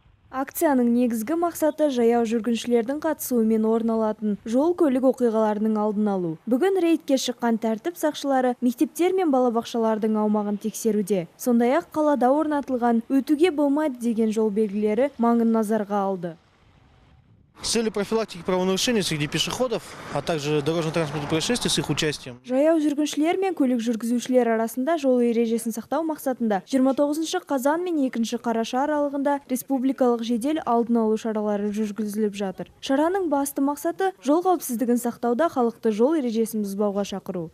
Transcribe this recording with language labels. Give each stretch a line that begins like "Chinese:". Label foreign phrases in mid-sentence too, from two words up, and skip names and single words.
Kazakh: Акцияның негізгі мақсаты жаяу жүргіншілердің қатысуымен орын алатын жол көлік оқиғаларының алдын алу. Бүгін рейдке шыққан тәртіп сақшылары мектептер мен балабақшалардың аумағын тексеруде. Сондай-ақ қалада орнатылған өтуге болмайды деген жол белгілері маңын назарға алды.
Russian: С целью профилактики правонарушений среди пешеходов, а также дорожно-транспортных происшествий с их участием.
Kazakh: Жаяу жүргіншілер мен көлік жүргізушілер арасында жол ережесін сақтау мақсатында 29 қазан мен 2 қараша аралығында республикалық жедел алдын алу шаралары жүргізіліп жатыр. Шараның басты мақсаты жол қауіпсіздігін сақтауда халықты жол ережесін бұзбауға шақыру.